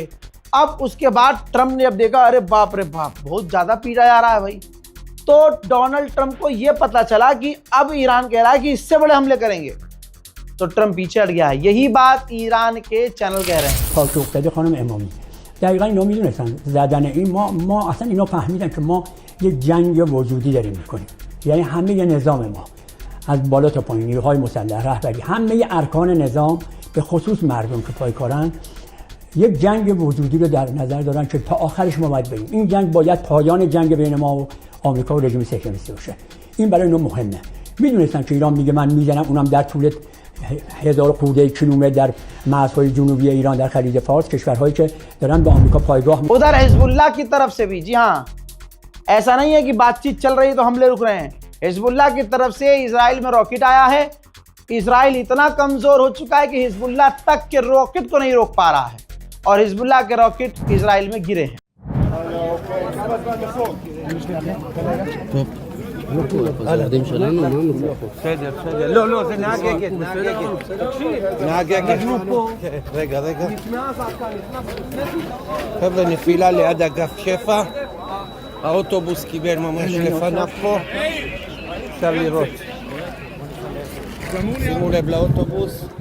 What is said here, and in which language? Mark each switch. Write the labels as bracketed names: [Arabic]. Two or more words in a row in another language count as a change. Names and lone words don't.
[Hindi] अब उसके बाद ट्रंप ने जब देखा, अरे बाप रे बाप, बहुत ज़्यादा पीटा जा रहा है भाई, तो डोनाल्ड ट्रंप को यह पता चला कि अब ईरान कह रहा है कि इससे बड़े हमले करेंगे, तो ट्रंप पीछे हट गया है। यही बात ईरान के चैनल कह रहे हैं। [Persian] دقیقا اینا میدونستن زدن این ما اصلا اینا فهمیدن که ما یه جنگ وجودی داریم میکنیم، یعنی همه ی نظام ما از بالا تا پایین، نیروهای مسلح، رهبری، همه ارکان نظام به خصوص مردم که پایکارن یک جنگ وجودی رو در نظر دارن که تا آخرش ما باید بریم. این جنگ باید پایان جنگ بین ما و آمریکا و رژیم صهیونیستی باشه. این برای اینا مهمه. میدونستن که ایران میگه من میزنم، اونم در طول 1000 خورده کیلومتر در مرزهای جنوبی ایران در خلیج فارس، کشورهایی که دارن به آمریکا پایگاه [Hindi] उधर हिजबुल्लाह की तरफ से भी, जी हाँ, ऐसा नहीं है कि बातचीत चल रही है तो हमले रुक रहे हैं। हिजबुल्लाह की तरफ से इजराइल में रॉकेट आया है। इजराइल इतना कमजोर हो चुका है कि हिजबुल्लाह तक के रॉकेट को नहीं रोक पा रहा है, और हिजबुल्लाह के रॉकेट इजराइल में गिरे हैं। القديم شغلانه وما [Hebrew] לא, זה נהג אגד, נהג אגד. רגע. חבר'ה, נפילה ליד אגף שפע, האוטובוס קיבל ממש לפניו פה, אפשר לראות. שימו לב לאוטובוס.